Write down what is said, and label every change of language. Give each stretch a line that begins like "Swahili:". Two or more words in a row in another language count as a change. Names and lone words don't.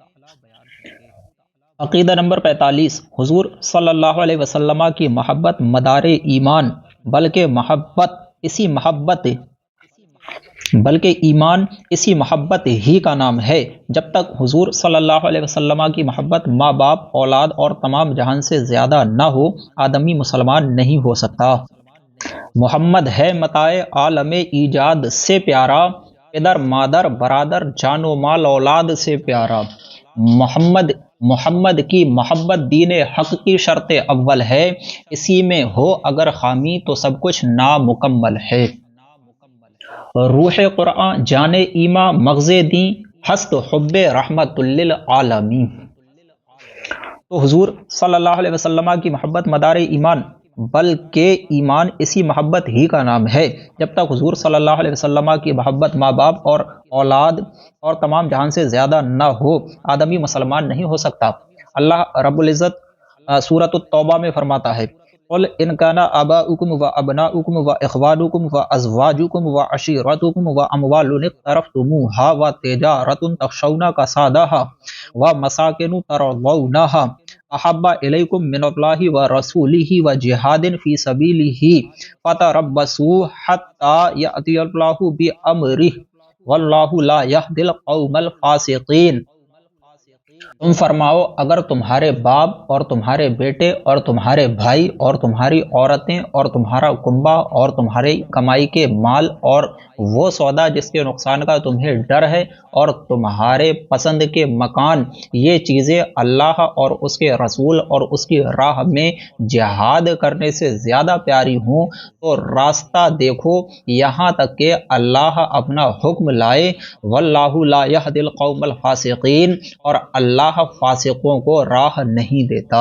Urdu: عقیدہ نمبر 45، حضور
Arabic: صلی اللہ علیہ وسلم
Urdu: کی محبت مدار ایمان، بلکہ ایمان اسی محبت ہی کا نام ہے۔ جب تک حضور
Arabic: صلی اللہ علیہ وسلم
Urdu: کی محبت ماں باپ، اولاد اور تمام جہان سے زیادہ نہ ہو، آدمی مسلمان نہیں ہو سکتا۔ محمد ہے متاع عالم ایجاد سے پیارا، پدر مادر برادر جان و مال اولاد سے پیارا۔ محمد کی محبت دین حق کی شرط اول ہے، اسی میں ہو اگر خامی تو سب کچھ نامکمل ہے۔
Persian: روح قرآن جان ایماں مغز دیں، ہست حب رحمت للعالمین۔
Urdu: تو حضور
Arabic: صلی اللہ علیہ وسلم
Urdu: کی محبت مدار ایمان، بلکہ ایمان اسی محبت ہی کا نام ہے۔ جب تک حضور
Arabic: صلی اللہ علیہ وسلم
Urdu: کی محبت ماں باپ اور اولاد اور تمام جہان سے زیادہ نہ ہو، آدمی مسلمان نہیں ہو سکتا۔
Arabic: اللہ رب العزت
Urdu: سورۃ التوبہ میں فرماتا ہے،
Arabic: قل ان کان آباؤکم وابناؤکم واخوانکم وازواجکم وعشیرتکم واموال اقترفتموها وتجارۃ تخشون کسادها ومساکن ترضونها احب الیکم من اللہ ورسولہ وجہاد فی سبیلہ فتربصوا حتی یأتی اللہ بامرہ واللہ لا یہدی القوم الفاسقین۔
Urdu: تم فرماؤ، اگر تمہارے باپ اور تمہارے بیٹے اور تمہارے بھائی اور تمہاری عورتیں اور تمہارا کنبہ اور تمہاری کمائی کے مال اور وہ سودا جس کے نقصان کا تمہیں ڈر ہے اور تمہارے پسند کے مکان، یہ چیزیں اللہ اور اس کے رسول اور اس کی راہ میں جہاد کرنے سے زیادہ پیاری ہوں تو راستہ دیکھو یہاں تک کہ اللہ اپنا حکم لائے،
Arabic: واللہ لا یہدی القوم الفاسقین،
Urdu: اور اللہ فاسقوں کو راہ نہیں دیتا۔